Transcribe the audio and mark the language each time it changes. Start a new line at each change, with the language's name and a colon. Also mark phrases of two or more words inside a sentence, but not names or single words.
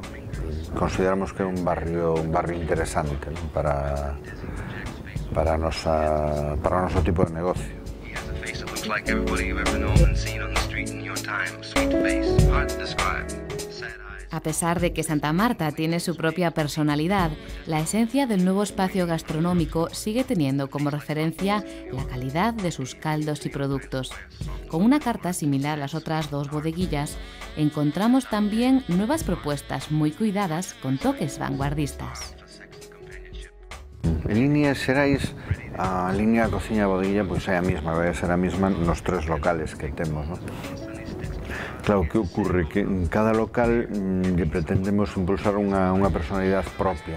Galician: Consideramos que é un barrio interesante, ¿no? para o noso tipo de negocio.
Spanish: A pesar de que Santa Marta tiene su propia personalidad, la esencia del nuevo espacio gastronómico sigue teniendo como referencia la calidad de sus caldos y productos. Con una carta similar a las otras dos bodeguillas, encontramos también nuevas propuestas muy cuidadas con toques vanguardistas.
Galician: En líneas xerais, a línea da cociña da bodeguilla pois é a mesma, vai ser a mesma nos tres locales que temos, ¿no? Claro, que ocurre? Que en cada local pretendemos impulsar unha personalidade propia.